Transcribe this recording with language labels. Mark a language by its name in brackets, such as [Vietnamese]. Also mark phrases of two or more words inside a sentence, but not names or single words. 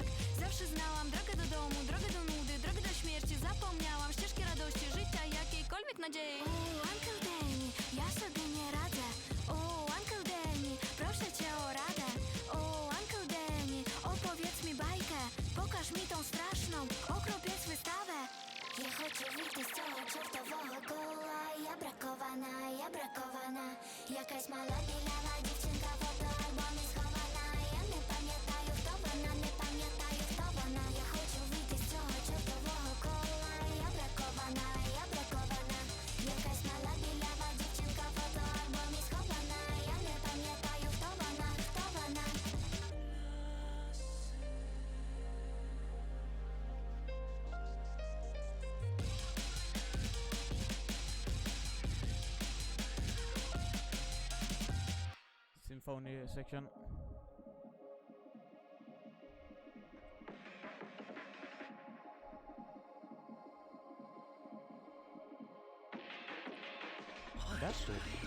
[Polish] Zawsze znałam drogę do domu, drogę do nudy, drogę do śmierci. Zapomniałam ścieżki radości, życia, jakiejkolwiek nadziei. Uncle Danny, ja sobie nie radzę. Uncle Danny, proszę cię o radę. Uncle Danny, opowiedz mi bajkę. Pokaż mi tą straszną, okropiec wystawę. [Ukrainian] Я хочу вийти з цього чортового кола. Я бракована. Якась мала білява дівчинка в фотоальбомі схована. Я не пам'ятаю, хто вона, не пам'ятаю, хто вона. Я хочу вийти з цього чортового кола. Я бракована. Якась мала білява дівчинка в фотоальбомі схована. Я не пам'ятаю, хто вона, хто вона. [English] Symphony section. Oh, that's good.